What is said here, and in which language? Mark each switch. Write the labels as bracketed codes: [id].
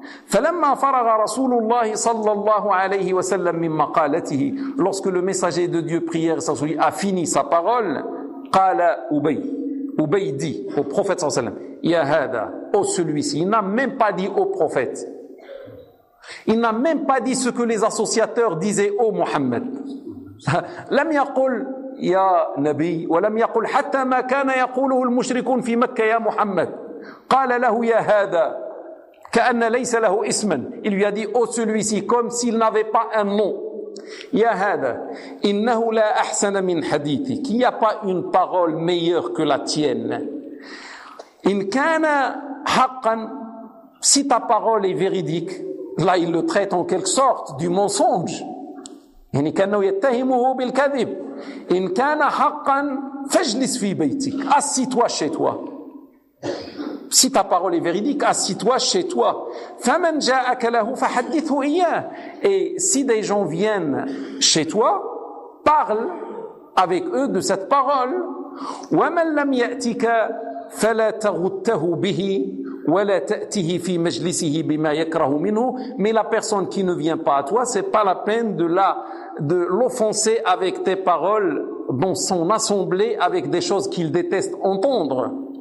[ar] فلما فرغ رسول الله صلى الله عليه وسلم من مقالته, [fr] lorsque le messager de Dieu, prière, a fini sa parole, [ar] قال أبي, أبي [fr] dit au prophète صلى الله عليه وسلم, [ar] يا هذا, [fr] oh celui-ci, il n'a même pas dit au prophète, il n'a même pas dit ce que les associateurs disaient au Mohammed. [ar] لم يقول يا نبي ولم يقول حتى ما كان يقوله المشركون في مكة يا محمد. قال له يا هذا كأن ليس له اسما, [fr] il lui a dit oh celui-ci, comme s'il n'avait pas un nom. [ar] يا هذا إنه لا أحسن من حديثك, [fr] il n'y a pas une parole meilleure que la tienne. [ar] إن كان حقا, [fr] si ta parole est véridique, là il le traite en quelque sorte du mensonge, [ar] يعني كأنه يتهمه بالكذب. إن كان حقا فاجلس في بيتك, [fr] assis-toi chez toi. Si ta parole est véridique, assis-toi chez toi. [ar] فَمَنْ جَاءَكَ لَهُ فَحَدِّثُ إِيَّهُ, [fr] et si des gens viennent chez toi, parle avec eux de cette parole. [ar] وَمَنْ لَمْ يَأْتِكَ فَلَا تَغُتَّهُ بِهِ وَلَا تَأْتِهِ فِي مَجْلِسِهِ بِمَا يَكْرَهُ مِنْهُ, [fr] mais la personne qui ne vient pas à toi, c'est pas la peine de l'offenser avec tes paroles dans son assemblée avec des choses qu'il déteste entendre.